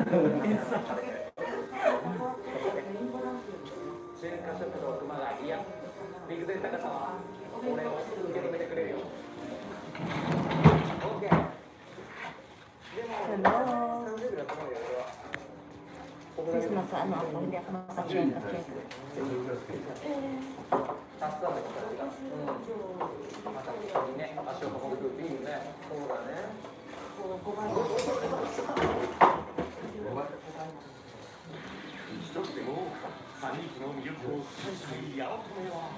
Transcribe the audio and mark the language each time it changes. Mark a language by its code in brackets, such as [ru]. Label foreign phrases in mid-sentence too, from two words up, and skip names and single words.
[ja] 春夏食堂熊谷、いや陸前高さは俺を受け止めてくれるよ。OK。でも30秒だと思うよ俺は。 [tl] Christmas ano ako, hindi ako makaka-check. [ja] たくさんの人たちが、またここにね、足を運んでくるっていいよね。そうだね。一つでも三人の魅力を伝えたい八乙女は